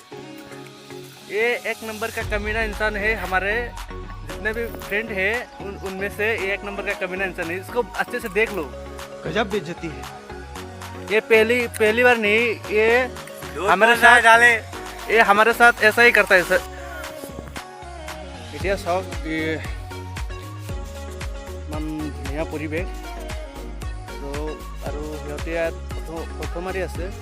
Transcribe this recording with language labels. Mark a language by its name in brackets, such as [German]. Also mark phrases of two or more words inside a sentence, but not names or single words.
[Hindi] ये एक नंबर का कमीना इंसान है हमारे जितने भी फ्रेंड है उनमें से ये एक नंबर का कमीना इंसान है इसको अच्छे से देख लो गजब बेइज्जती है ये पहली बार नहीं ये हमारे साथ डाले ये हमारे साथ ऐसा ही करता है सर [Assamese] এতিয়া চাওক ইমান ধুনীয়া পৰিৱেশ তো আৰু সিহঁতে ইয়াত ফটো মাৰি আছে